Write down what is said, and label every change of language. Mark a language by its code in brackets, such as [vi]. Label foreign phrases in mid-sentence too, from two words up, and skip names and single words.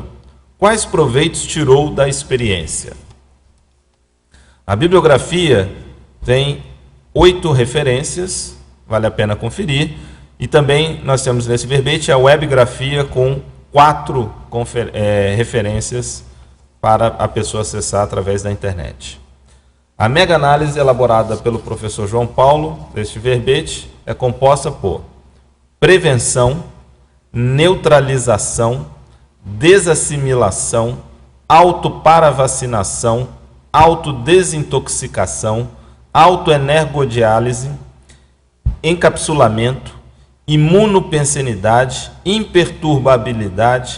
[pt] Quais proveitos tirou da experiência? A bibliografia tem 8 referências, vale a pena conferir, e também nós temos nesse verbete a webgrafia com 4 referências para a pessoa acessar através da internet. A mega-análise elaborada pelo professor João Paulo, deste verbete, é composta por prevenção, neutralização, desassimilação, autoparavacinação, autodesintoxicação, autoenergodiálise, encapsulamento, imunopensenidade, imperturbabilidade,